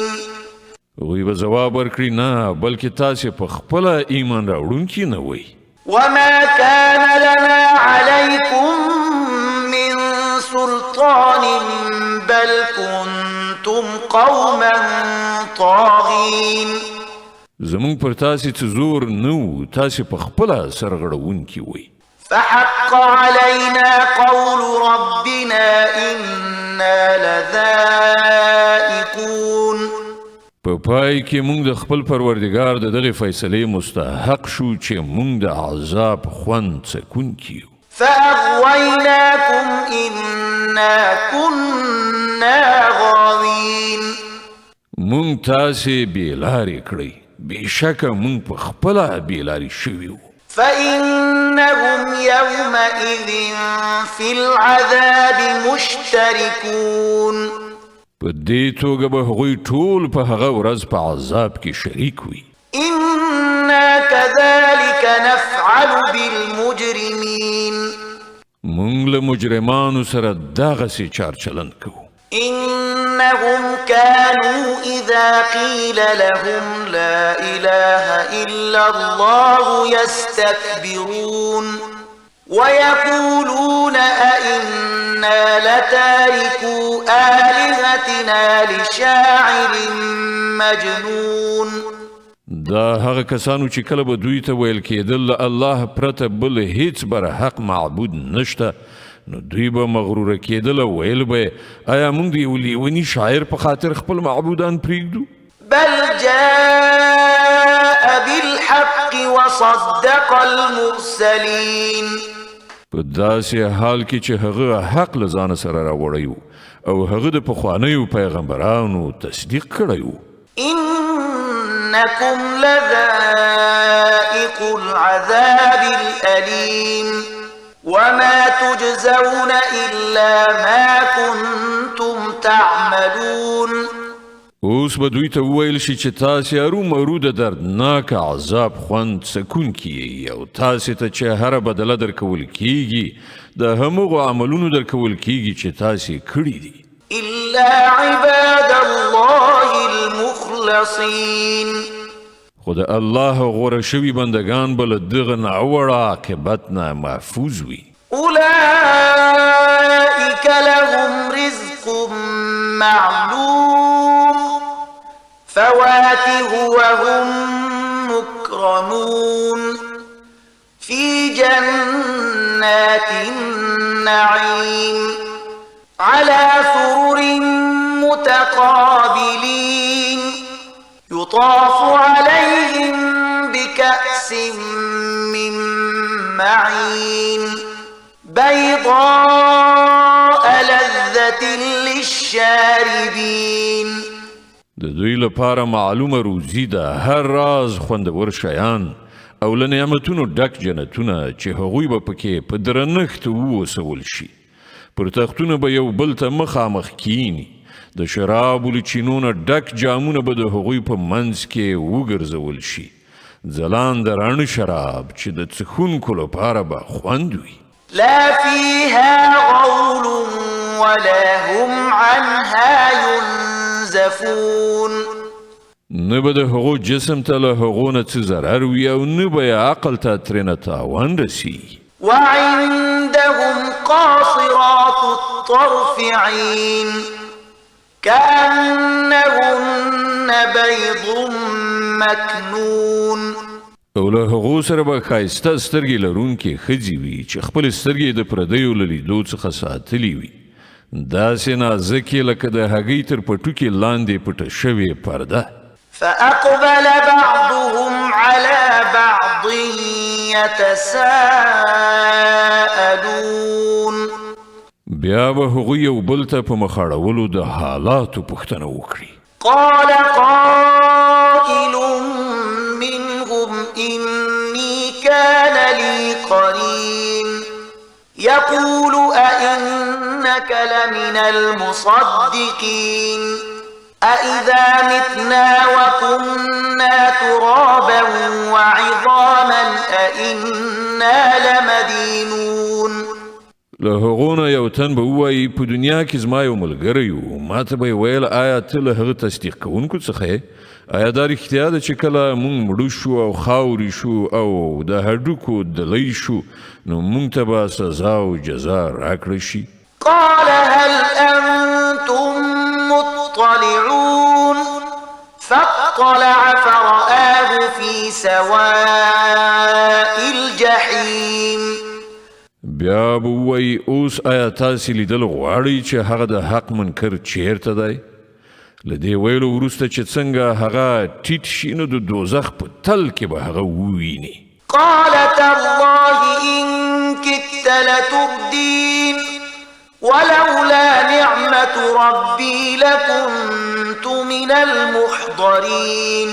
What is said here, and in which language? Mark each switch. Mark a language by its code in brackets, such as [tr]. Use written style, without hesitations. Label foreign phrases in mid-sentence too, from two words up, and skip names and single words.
[ps] هغوی به ځواب ورکړي نه بلکې تاسې په خپله ایمان راوړونکي نه وئ. [ar] وما كان لنا عليكم من سلطان بل كنتم قوما طاغين. [ps] زمونږ پر تاسې څه زور نه و، تاسې په خپله سرغړونکي وئ. [ar] فحق علينا قول ربنا إنا لذائقون. [ps] په پای کې موږ د خپل پروردګار د دغې فیصلې مستحق شو چې موږ د عذاب خوند څکونکي یو. [ar] فأغويناكم إنا كنا غاوين. [ps] موږ تاسې بېلارې کړئ، بېشکه موږ په خپله بېلارې شوي وو. [ar] فإنهم يومئذ في العذاب مشتركون. [ps] په دې توګه به هغوی ټول په هغه ورځ په عذاب کې شریک وي. [ar] إنا كذلك نفعل بالمجرمين. [ps] موږ له مجرمانو سره دغسې چارچلن کوو. [ar] إنهم كانوا إذا قيل لهم لا إله إلا الله يستكبرون ويقولون أئنا لتاركو آلهتنا لشاعر مجنون. [ps] دا هغه کسانو چې کله به دوی ته ویل کېدل له الله پرته بل هیڅ برحق معبود نشته، نو دوی به مغروره کېدل او ویل به آیا موږ د یو لیوني شاعر په خاطر خپل معبودان پرېږدو؟ [ar] بل جاء بالحق وصدق المرسلين. [ps] په داسې حال کې چې هغه حق له ځانه سره راوړی و او هغه د پخوانیو پیغمبرانو تصدیق کړی و. [ar] إنكم لذائق العذاب الأليم وما تجزون إلا ما كنتم تعملون. [ps] اوس به دوی ته وویل شي چې تاسې ارومرو د دردناک عذاب خوند څکونکي یئ او تاسې ته چې هره بدله درکول کیږي د همغو عملونو درکول کیږي چې تاسې کړي دي. [ar] إلا عباد الله المخلصين. [ps] خو د الله غوره شوي بندگان به له دغه ناوړه عاقبت نه محفوظ وي. [ar] أولئك لهم رزق معلوم فواكه وهم مكرمون في جنات النعيم على سرر متقابلين يطاف عليهم بكأس من معين بيضاء لذة للشاربين. [ps] د دوی لپاره معلومه روزي ده، هر راز خوندور شیان او له نعمتونو ډک جنتونه چې هغوی به پکې په درنښت ووسول شي. پر تختونه به یو بل ته مخامخ کینی، د شرابو له چینو نه ډک جامونه به د هغوی په منځ کې وګرځول شي ځلانده راڼه شراب چې د څښونکو لپاره به خوند وي [ar] لا فيها غول ولا هم عنها ينزفون [ps] نه به د هغو جسم ته له هغو نه څه ضرر وي او نه به یې عقل ته ترېنه تاوان رسي [ar] وعندهم قاصرات الطرف عين كأنهن بيض مكنون [ps] او له هغو سره به ښایسته سترګې لرونکې ښځې وي چې خپل سترګې د پردیو له لیدو څخه ساتلې وي داسې نازکې لکه د هګۍ تر پټوکې لاندې پټه شوې پرده [ar] فأقبل بعضهم على بعض يتساءلون [ps] بیا به هغوی یو بل ته په مخاړولو د حالاتو پوښتنه وکړي [ar] قال قائل منهم إني كان لي قرين يقول أئنك لمن المصدقين أإذا متنا وكنا ترابا وعظاما أئنا لمدينون [ps] له هغو نه یو تن به ووایي په دنیا کې زما یو ملګری و ما ته به یې ویل آیا ته له هغه تصدیق کوونکو څخه یې آیا دا رښتیا ده چې کله موږ مړه شو او خاورې شو او د هډوکو دلی شو نو موږ ته به سزا او جزا راکړه شي [ar] قال هل أنتم مطلعون فاطلع فرآه في سواء الجحيم [ps] بیا به ووایي اوس آیا تاسې لیدل غواړئ چې هغه د حق منکر چیرته دی له دې ویلو وروسته چې څنګه هغه ټیټ شي نو د دوزخ په تل کې به هغه وویني [ar] قال تالله إن كدت لتردين ولولا نعمة ربي لكنت من المحضرين